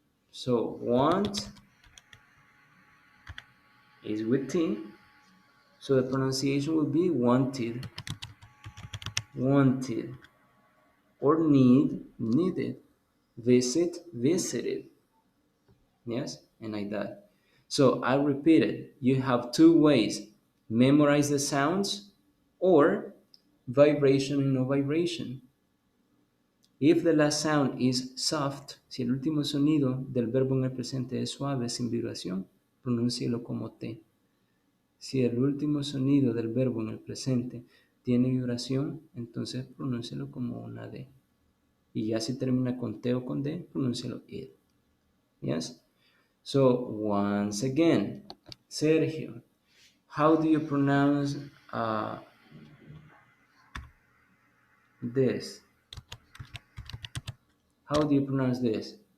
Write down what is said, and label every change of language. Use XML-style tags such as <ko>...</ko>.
<en>So want is with T, so the pronunciation will be wanted, wanted, or need, needed, visit, visited. Yes, and like that. So I repeat it. You have 2 ways: memorize the sounds or vibration and no vibration. If the last sound is soft,</en> <es>si el último sonido del verbo en el presente es suave, sin vibración, pronúncielo como T. Si el último sonido del verbo en el presente tiene vibración, entonces pronúncielo como una D. Y ya si termina con T o con D, pronúncielo id. Yes?</es> <en>So, once again, Sergio, how do you pronounce this? How do you pronounce this?</en>